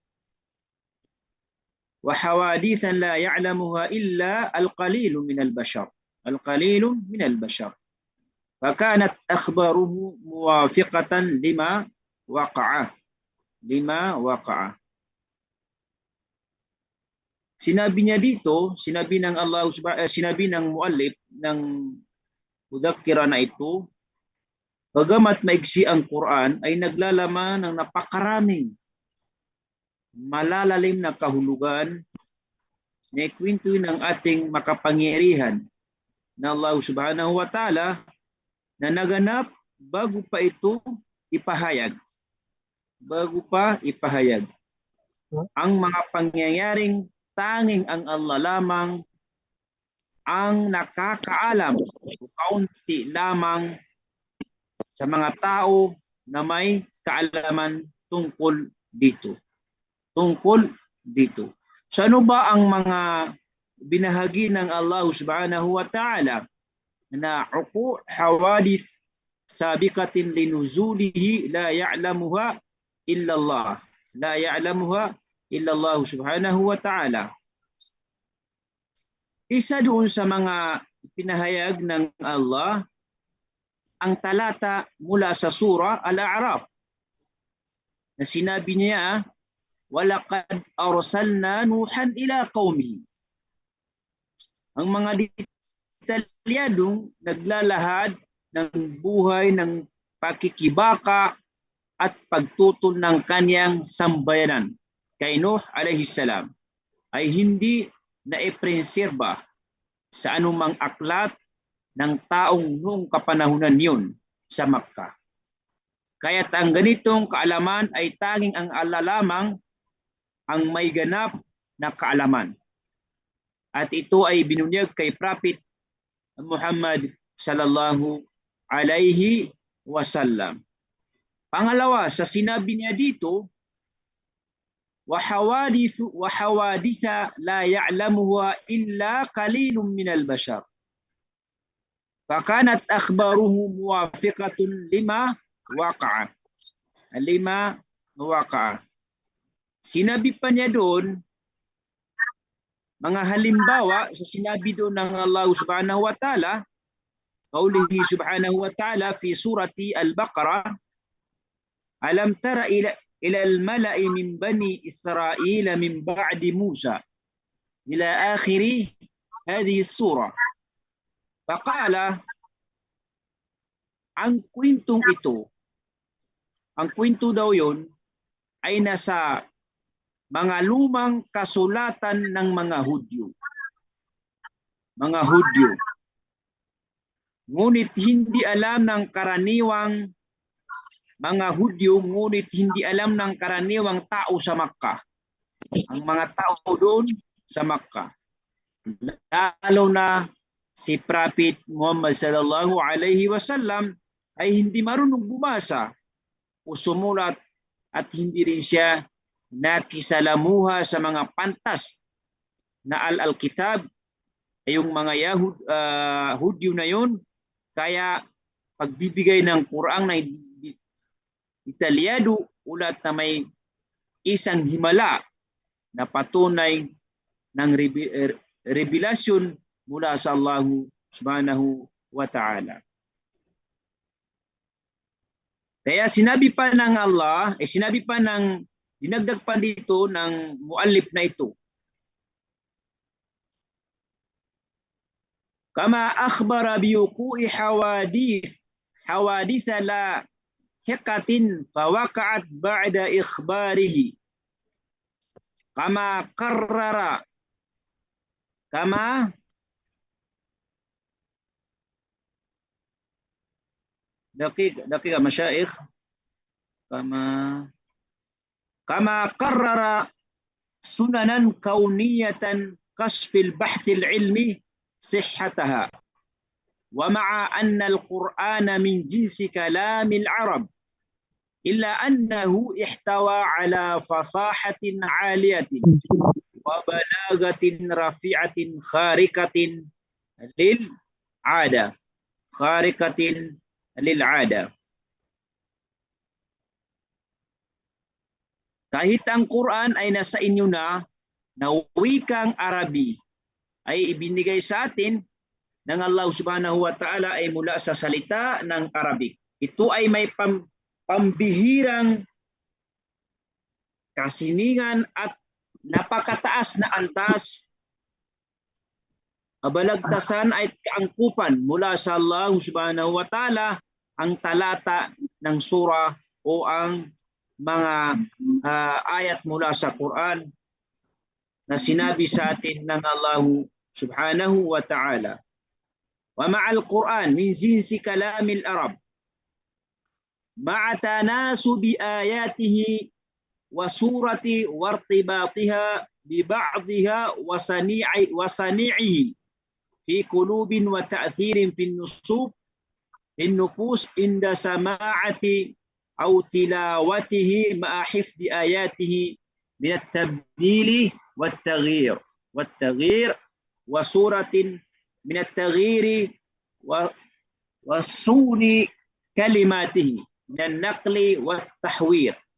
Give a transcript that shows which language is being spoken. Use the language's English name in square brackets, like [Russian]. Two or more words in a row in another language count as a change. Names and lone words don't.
[Arabic] وحوادث لا يعلمها إلا القليل من البشر، القليل من البشر، فكانت أخباره موافقة لما وقع. [Filipino] Sinabi niya dito, sinabi ng sinabi ng muallif ng mudhakkira na ito, bagamat maigsi ang Quran ay naglalaman ng napakaraming malalalim na kahulugan na ikwento ng ating makapangyarihan na Allah [Arabic] سبحانه وتعالى [Filipino] na naganap bago pa ito ipahayag. Bago pa ipahayag. Ang mga pangyayaring tanging ang Allah lamang ang nakakaalam o kaunti lamang sa mga tao na may kaalaman tungkol dito. Tungkol dito. So ano ba ang mga binahagi ng Allah [Arabic] سبحانه وتعالى [Filipino] na [Arabic] وقوع حوادث سابقة لنزوله لا يعلمها إلا الله. لا يعلمها إلا الله سبحانه وتعالى. [Filipino] Isa doon sa mga pinahayag ng Allah ang talata mula sa surah Al-A'raf na sinabi niya, [Arabic] ولقد أرسلنا نوحا إلى قومه. [Filipino] Ang mga detalyadong naglalahad ng buhay ng pakikibaka at pagtutol ng kanyang sambayanan kay Nuh [Arabic] عليه السلام [Filipino] ay hindi na ipreserba sa anumang aklat ng taong noong kapanahunan yun sa Makkah. Kaya't ang ganitong kaalaman ay tanging ang Allah lamang ang may ganap na kaalaman. At ito ay binunyag kay Prophet Muhammad [Arabic] صلى الله عليه وسلم. [Filipino] Pangalawa, sa sinabi niya dito, [Arabic] وحوادث لا يعلمها إلا قليل من البشر فكانت أخباره موافقة لما وقع. [Filipino] Sinabi pa niya doon, mga halimbawa sa sinabi doon ng [Arabic] الله سبحانه وتعالى، قوله سبحانه وتعالى في سورة البقرة، ألم تر إلى الملإ من بني إسرائيل من بعد موسى إلى آخر هذه السورة. Faqala, [Filipino] ang kwentong ito, ang kwento daw yon ay nasa mga lumang kasulatan ng mga Hudyo. Mga Hudyo. Ngunit hindi alam ng karaniwang mga Hudyo, ngunit hindi alam ng karaniwang tao sa Makkah. Ang mga tao doon sa Makkah. Lalo na si Prophet Muhammad [Arabic] صلى الله عليه وسلم [Filipino] ay hindi marunong bumasa o sumulat at hindi rin siya nakisalamuha sa mga pantas na al-kitab ay yung mga Hudyo na yun. Kaya pagbibigay ng Quran na detalyado ulat na may isang himala na patunay ng revelasyon mula sa Allah [Arabic] سبحانه وتعالى. [Filipino] Kaya sinabi pa ng Allah, sinabi pa ng, dinagdag pa dito ng muallif na ito. [Arabic] كما أخبر بوقوع حوادث لاحقة فوقعت بعد إخباره كما قرر كما دقيقة مشايخ كما قرر سننا كونية كشف البحث العلمي صحتها ومع أن القرآن من جنس كلام العرب إلا أنه احتوى على فصاحة عالية وبلاغة رفيعة خارقة للعادة. [Filipino] Kahit ang Quran ay nasa inyo na wikang Arabi ay ibinigay sa atin ng Allah [Arabic] سبحانه وتعالى [Filipino] ay mula sa salita ng Arabic. Ito ay may pambihirang kasiningan at napakataas na antas, kabalagtasan ay kaangkupan mula sa Allah [Arabic] سبحانه وتعالى [Filipino] ang talata ng surah o ang mga ayat mula sa Quran na sinabi sa atin ng Allah [Arabic] سبحانه وتعالى. ومع القرآن من جنس كلام العرب مع تناسب آياته وسوره وارتباطها ببعضها وصنيعه في قلوب وتأثير في نفوس عند سماعه أو تلاوته مع حفظ آياته من التبديل والتغيير وصورة من التغيير وصون كلماته من النقل والتحوير.